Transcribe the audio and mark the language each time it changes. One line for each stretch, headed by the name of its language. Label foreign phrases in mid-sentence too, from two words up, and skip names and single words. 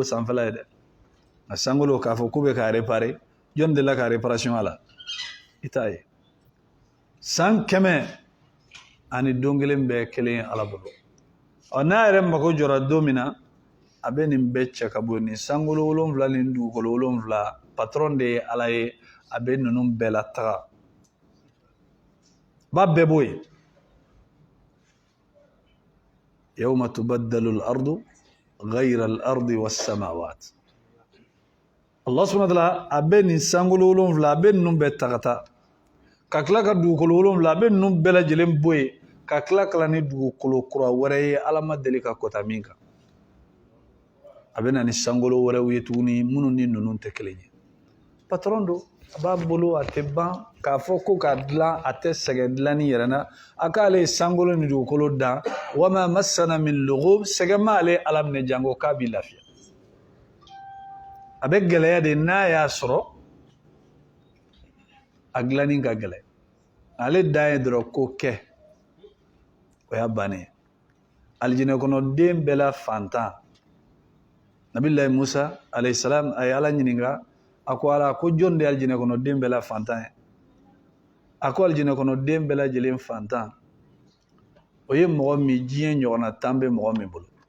Bambara: sanfɛla ye dɛ nka sankolo k'a fɔ k'u bɛ k'a réparer jɔn de la ka réparation a la i t'a ye san 100 ani don kelen bɛɛ kelen ye ala bolo n'a yɛrɛ mago jɔra don min na a bɛ nin bɛɛ cɛ ka bɔ nin sankolo 7 ni dugukolo 7 patron de ye ala ye a bɛ ninnu bɛɛ la taga b'a bɛɛ bɔ yen
Arabic: يوم تبدل الأرض غير الأرض والسماوات الله سبحانه و تعالى
Bambara: a bɛ nin sankolo 7 a bɛ ninnu bɛɛ tagata ka tila ka dugukolo 7 a bɛ ninnu bɛɛ lajɛlen bɔ yen ka tila kala ni dugukolo kura wɛrɛ ye ala ma deli ka kɔta min kan a bɛ na ni sankolo wɛrɛw ye tuguni minnu ni ninnu tɛ kelen ye patron do a b'a bolo a tɛ ban k'a fɔ ko k'a dilan a tɛ sɛgɛn dilanni yɛrɛ na a k'ale ye sankolo ni dugukolo dan
Arabic: وما مسنا من لغوب
Bambara: sɛgɛn m'ale ala minɛ jango k'a b'i lafiya a bɛ gɛlɛya de n'a y'a sɔrɔ a dilanni ka gɛlɛn ale dan ye dɔrɔn ko kɛ o y'a bannen alijinɛ kɔnɔ den bɛɛ la fantan nabilayi musa
Arabic: عليه السلام
Bambara: a ye ala ɲininka a ko ala ko jɔn de ye alijinɛ kɔnɔ den bɛɛ la fantan ye a ko alijinɛ kɔnɔ den bɛɛ lajɛlen fantan o ye mɔgɔ min diɲɛ ɲɔgɔnna 10 bɛ mɔgɔ min bolo